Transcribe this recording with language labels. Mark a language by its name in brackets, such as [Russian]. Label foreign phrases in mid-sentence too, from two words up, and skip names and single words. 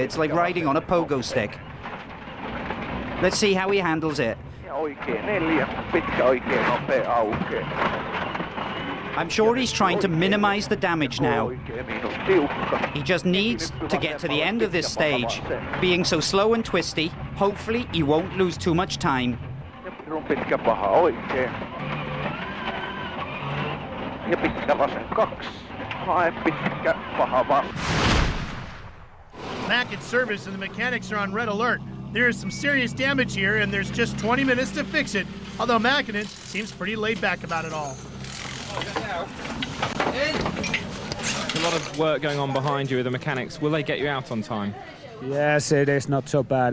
[English] It's like riding on a pogo stick. Let's see how he handles it. I'm sure he's trying to minimize the damage now. He just needs to get to the end of this stage. Being so slow and twisty, hopefully he won't lose too much time. [Finnish] On pitkä paha oikein. Ja pitkä vasen 2. Hae pitkä paha vasen. [English] Mäkinen's service and the mechanics are on red alert. There is some serious damage here and there's just 20 minutes to fix it. Although Mäkinen seems pretty laid back about it all. A lot of work going on behind you with the mechanics. Will they get you out on time? Yes, it is not so bad.